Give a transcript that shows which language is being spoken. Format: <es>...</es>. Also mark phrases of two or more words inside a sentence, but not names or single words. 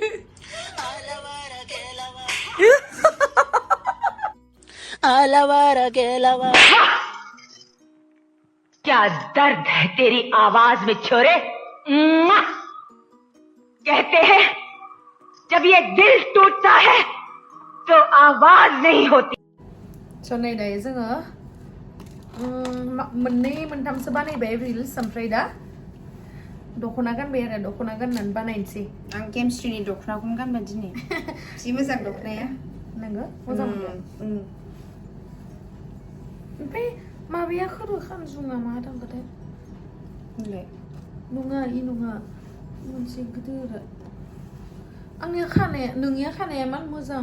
<hi>आलावारा के अलावा क्या दर्द है तेरी आवाज में छोरे कहते हैं जब ये दिल टूटता है तो आवाज नहीं होती</hi> <brx>सनै दायो जोङो मोननै मोनथामसो बानायबाय रिल्स ओमफ्राय दा दख'ना गानबाय आरो दख'ना गाननानै बानायनोसै आं गेमस्ट्रीनि दख'नाखौनो गानबाय दिनै जि मोजां दख'नाया नोङो मोजां मोनो ओमफ्राय माबाया खर' खानजुङा मा दांबाथाय नङा इ नङा मोनसे गिदिर आंनिया खानाया नोंनिया खानाया मान मोजां</brx>